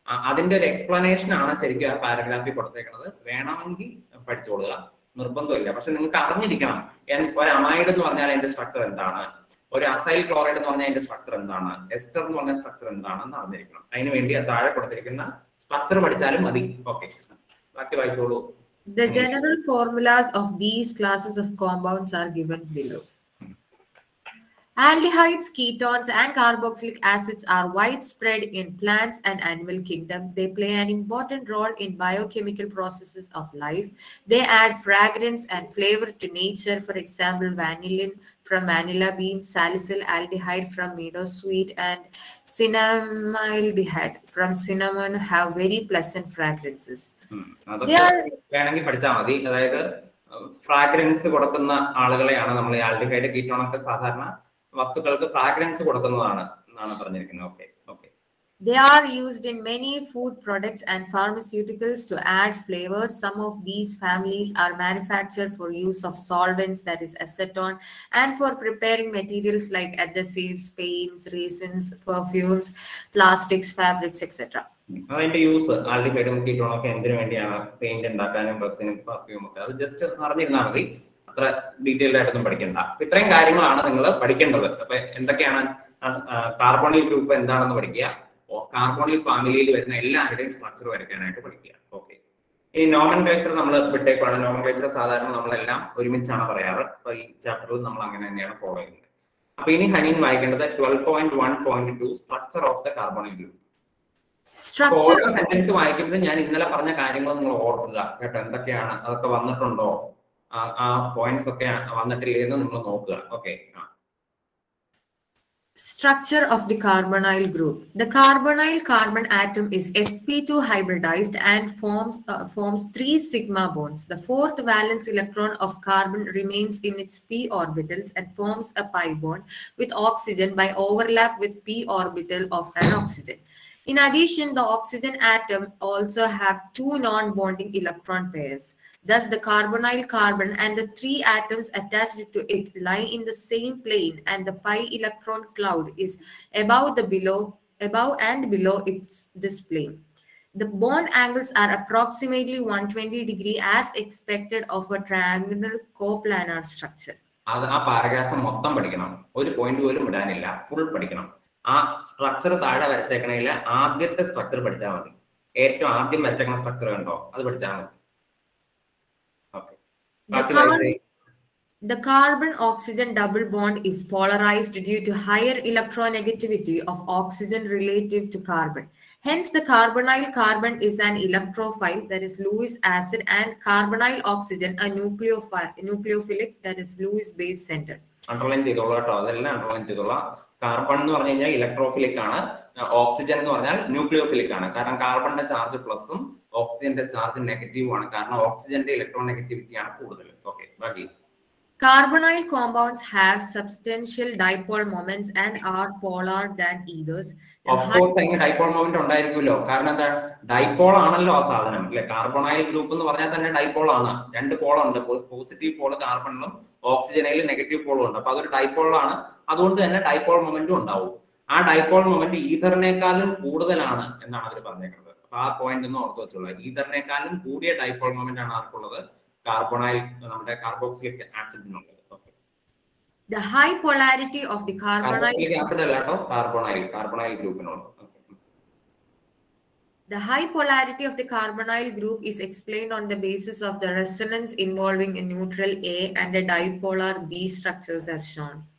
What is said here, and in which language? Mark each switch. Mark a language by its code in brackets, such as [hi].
[ml] അതിന്റെ ഒരു എക്സ്പ്ലനേഷൻ ആണ് ശരിക്കും ആ പാരഗ്രാഫിൽ കൊടുത്തേക്കുന്നത്. വേണമെങ്കിൽ പഠിച്ചോളുക, നിർബന്ധമില്ല. പക്ഷെ നിങ്ങൾക്ക് അറിഞ്ഞിരിക്കണം ഒരു അമൈഡ് എന്ന് പറഞ്ഞാൽ അതിന്റെ സ്ട്രക്ചർ എന്താണ്, ഒരു അസൈൽ ക്ലോറൈഡ് എന്ന് പറഞ്ഞാൽ അതിന്റെ സ്ട്രക്ചർ എന്താണ്, എസ്റ്റർ എന്ന് പറഞ്ഞ സ്ട്രക്ചർ എന്താണെന്ന് അറിഞ്ഞിരിക്കണം. അതിന് വേണ്ടി താഴെ കൊടുത്തിരിക്കുന്ന സ്ട്രക്ചർ പഠിച്ചാലും മതി. ഓക്കെ, ബാക്കി വായിച്ചോളൂ. [en] The general formulas of these classes of compounds are given below. Aldehydes, ketones, and carboxylic acids are widespread in plants and animal kingdom. They play an important role in biochemical processes of life. They add fragrance and flavor to nature. For example, vanillin from vanilla beans, salicylaldehyde from meadowsweet, and cinnamaldehyde from cinnamon have very pleasant fragrances. They are [ml] വേണമെങ്കിൽ പഠിച്ചാൽ മതി. അതായത് fragrance കൊടുക്കുന്ന ആളുകളെയാണ് നമ്മൾ ഈ aldehyde ketone ഒക്കെ സാധാരണ വസ്തുക്കൾക്ക് ഫ്രാഗ്രൻസ് കൊടുക്കുന്നതാണ് എന്നാണ് പറഞ്ഞിരിക്കുന്നത്. Okay okay. [en] They are used in many food products and pharmaceuticals to add flavors. Some of these families are manufactured for use of solvents, that is acetone, and for preparing materials like adhesives, paints, resins, perfumes, plastics, fabrics, etc. [ml] അതിന്റെ use ആൽഡിഹൈഡും കീറ്റോണും ഒക്കെ എന്തിനു വേണ്ടിയാണ്? Paint ഉണ്ടാക്കാനും റെസിനും perfume ഒക്കെ. അത് just അറിഞ്ഞിരുന്നാൽ മതി, അത്ര detailed ആയിട്ടൊന്നും പഠിക്കണ്ട. ഇത്രയും കാര്യങ്ങളാണ് നിങ്ങൾ പഠിക്കേണ്ടത്. അപ്പൊ എന്തൊക്കെയാണ് കാർബോണിൽ ഗ്രൂപ്പ് എന്താണെന്ന് പഠിക്കുക, കാർബോണിൽ ഫാമിലിയിൽ വരുന്ന എല്ലാവരുടെയും സ്ട്രക്ചർ വരയ്ക്കാനായിട്ട് പഠിക്കുക. ഓക്കെ. ഈ നോമൻക്ലേച്ചർ നമ്മൾ വിട്ടേക്കാണ്. നോമൻക്ലേച്ചർ സാധാരണ നമ്മളെല്ലാം ഒരുമിച്ചാണ് പറയാറ്. അപ്പൊ ഈ ചാപ്റ്ററിൽ നമ്മൾ അങ്ങനെ തന്നെയാണ് ഫോളോ ചെയ്യുന്നത്. അപ്പൊ ഇനി ഹനീൻ വായിക്കേണ്ടത് 12.1.2 structure of the കാർബോണിൽ group. Sentence വായിക്കുമ്പോൾ ഞാൻ ഇന്നലെ പറഞ്ഞ കാര്യങ്ങൾ നിങ്ങൾ ഓർക്കുക കേട്ടോ. എന്തൊക്കെയാണ് അതൊക്കെ വന്നിട്ടുണ്ടോ, ആ പോയിന്റ്സ് ഒക്കെ വന്നിട്ടില്ലേ എന്ന് നിങ്ങൾ നോക്കുക. Okay. [en] Structure of the carbonyl group. The carbonyl carbon atom is sp2 hybridized and forms 3 sigma bonds. The fourth valence electron of carbon remains in its p orbitals and forms a pi bond with oxygen by overlap with p orbital of an oxygen. In addition, the oxygen atom also have 2 non-bonding electron pairs. Thus, the carbonyl carbon and the 3 atoms attached to it lie in the same plane, and the pi electron cloud is above and below this plane. The bond angles are approximately 120 degrees as expected of a triangular coplanar structure. [ml] അത് ആ paragraph മൊത്തം പഠിക്കണം, ഒരു point പോലും വിടാനില്ല, full പഠിക്കണം. ആ structure താഴെ വരച്ചേക്കണേല് ആദ്യത്തെ സ്ട്രക്ചർ പഠിച്ചാൽ മതി. ഏറ്റവും ആദ്യം വരച്ചേക്കണ സ്ട്രക്ചർ കണ്ടോ, അത് പഠിച്ചാൽ മതി. [en] The carbon-oxygen double bond is polarized due to higher electronegativity of oxygen relative to carbon. Hence, the carbonyl carbon is an electrophile, that is Lewis acid, and carbonyl oxygen a nucleophilic, that is Lewis base centered. [ml] Underline ചെയ്തോളൂ കേട്ടോ, അതെല്ലാം underline ചെയ്തോളാം. Carbon എന്ന് പറഞ്ഞു കഴിഞ്ഞാൽ electrophilic ആണ്, oxygen എന്ന് പറഞ്ഞാൽ ന്യൂക്ലിയോഫിലിക് ആണ്. കാരണം കാർബണിന്റെ ചാർജ് പ്ലസും ഓക്സിജന്റെ ചാർജ് നെഗറ്റീവും ആണ്. കാരണം ഓക്സിജന്റെ ഇലക്ട്രോനെഗറ്റിവിറ്റി ആണ് കൂടുതൽ. ഓക്കെ, ബാക്കി. [en] Carbonyl compounds have substantial dipole moments and are polar than ethers. Of course, [ml] അതിന് ഡൈപോൾ മൊമെന്റ് ഉണ്ടായിരിക്കുമല്ലോ. കാരണം എന്താ, ഡൈപോൾ ആണല്ലോ ആ സാധനം അല്ലെ. കാർബണൈൽ ഗ്രൂപ്പ് എന്ന് പറഞ്ഞാൽ തന്നെ ഡൈപോൾ ആണ്. 2 പോളുണ്ട്, പോസിറ്റീവ് പോള് കാർബണിലും ഓക്സിജനിൽ നെഗറ്റീവ് പോളും ഉണ്ട്. അപ്പൊ അതൊരു ഡൈപോളാണ്. അതുകൊണ്ട് തന്നെ ഡൈപോൾ മൊമെന്റും ഉണ്ടാവും. ആ ഡൈപോൾ മൊമെന്റ് ഈഥറിനേക്കാളും കൂടുതലാണ് എന്നാണ് അവർ പറഞ്ഞേക്കുന്നത്. അപ്പൊ ആ പോയിന്റ് ഒന്ന് ഓർത്ത് വെച്ചോളൂ. ഈഥറിനേക്കാളും കൂടിയ ഡൈപോൾ മൊമെന്റ് ആണ് ആർക്കുള്ളത്? കാർബണൈൽ, നമ്മുടെ carboxylic ആസിഡിനുള്ളത്. [en] The high polarity of the carbonyl [ml] acid അല്ലാട്ടോ, carbonyl ഗ്രൂപ്പിനുള്ളത്. [en] The high polarity of the carbonyl group is explained on the basis of the resonance involving a neutral A and a dipolar B structures as shown.